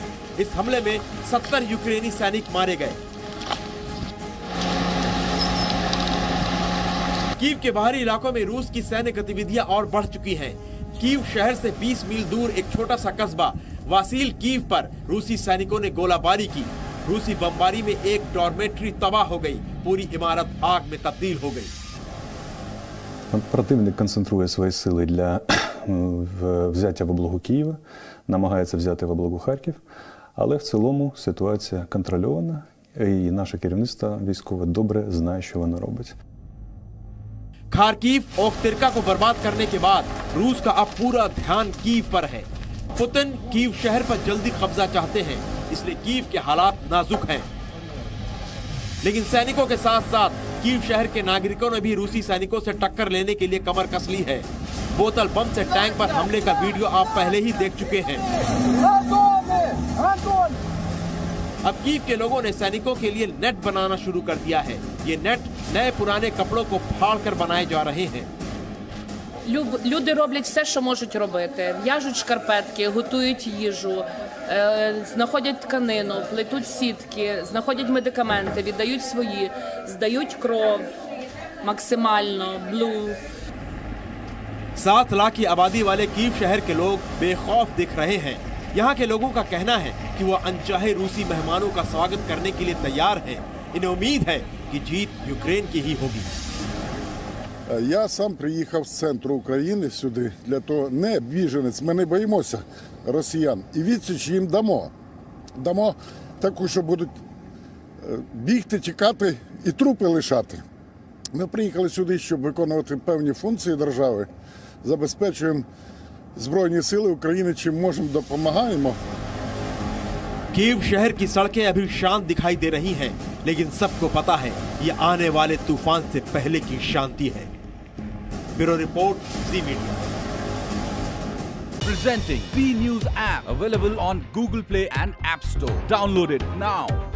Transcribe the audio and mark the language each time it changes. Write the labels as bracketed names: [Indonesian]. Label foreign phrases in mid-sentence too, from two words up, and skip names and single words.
[Hindi] इस हमले में 70 यूक्रेनी सैनिक मारे गए। कीव के बाहरी इलाकों में रूस की सैन्य गतिविधियां और बढ़ चुकी हैं। कीव शहर से 20 मील दूर एक छोटा सा कस्बा वासिल कीव पर रूसी सैनिकों ने गोलाबारी की। रूसी बमबारी में एक डॉर्मेट्री तबाह हो गई, पूरी इमारत आग में तब्दील हो गई। [Ukrainian] Противник концентрує свої сили для взяття в облогу Києва, намагається взяти в облогу Харків, але в цілому ситуація контрольована, і наше керівництво військове добре знає, що воно робить. [Hindi] खार्किव ओख्तिर्का को बर्बाद करने के बाद रूस का अब पूरा ध्यान कीव पर है। पुतिन कीव शहर पर जल्दी कब्जा चाहते हैं, इसलिए कीव के हालात नाजुक हैं। लेकिन सैनिकों के साथ साथ कीव शहर के नागरिकों ने भी रूसी सैनिकों से टक्कर लेने के लिए कमर कस ली है। बोतल बम से टैंक पर हमले का वीडियो आप पहले ही देख चुके हैं। अब कीव के लोगों ने सैनिकों के लिए नेट बनाना शुरू कर दिया है। ये नेट नए पुराने कपड़ों को फाड़कर बनाए जा रहे हैं। [Ukrainian] Люди роблять все, що можуть робити. В'яжуть шкарпетки, готують їжу, знаходять тканину, плетуть сітки, знаходять медикаменти, віддають свої, здають кров максимально, блу. [Hindi] 7 लाख की आबादी वाले कीव शहर के लोग बेखौफ दिख रहे हैं। यहाँ के लोगों का कहना है कि वो अनचाहे रूसी मेहमानों का स्वागत करने के लिए तैयार हैं। इन्हें उम्मीद है कि जीत यूक्रेन की ही होगी। [Ukrainian] Я сам приїхав з центру України сюди для того, не біженець, ми не боїмося росіян. І відсіч їм дамо. Дамо таку, що будуть бігти, тікати і трупи лишати. Ми приїхали сюди, щоб виконувати певні функції держави. Забезпечуємо Збройні сили України, чим можемо, допомагаємо. [Hindi] कीव शहर की सड़कें अभी शांत दिखाई दे रही हैं, लेकिन सबको पता है ये आने वाले तूफान से पहले की शांति है। [English] bureau report, [Hindi] जी मीडिया। [English] Presenting B News app, available on Google Play and App Store. Download it now.